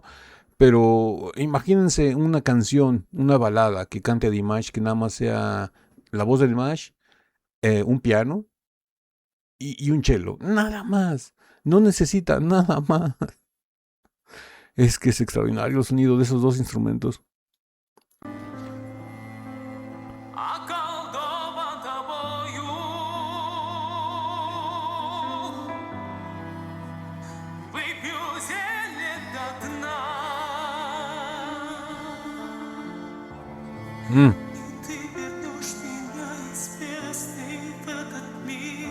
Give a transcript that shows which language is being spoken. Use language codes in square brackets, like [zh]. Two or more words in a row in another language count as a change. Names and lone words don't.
[es] Pero imagínense una canción, una balada que cante Dimash, que nada más sea la voz de Dimash, un piano y un cello. Nada más. No necesita nada más. Es que es extraordinario el sonido de esos dos instrumentos. [ru] Околдован тобою, выпью зелье до дна. И ты вернешь меня из бездны в этот мир.